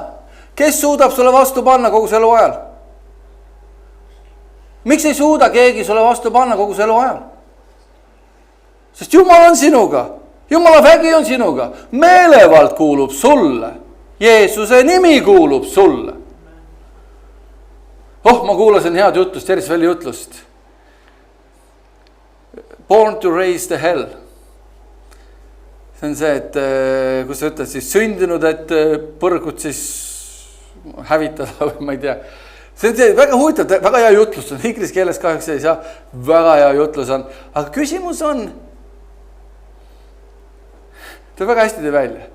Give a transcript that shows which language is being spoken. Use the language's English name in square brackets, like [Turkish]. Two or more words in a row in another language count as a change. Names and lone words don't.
[Estonian] Kes suudab sulle vastu panna kogu su elu ajal? Miks ei suuda keegi sulle vastu panna kogu su elu ajal? Sest Jumal on sinuga. Jumala vägi on sinuga. Meelevald kuulub sulle. Jeesuse nimi kuulub sulle. Ma kuulasin head jutlust, Erisveli jutlust. [English] Born to raise the hell. [Estonian] See on see, et kus sa ütled siis sündinud, et põrgut siis hävitada või ma ei tea. See on see väga huvitav, väga hea jutlus on. Inglis keeles kahjuks ei saa. Väga hea jutlus on. Aga küsimus on, ta väga hästi teeb välja.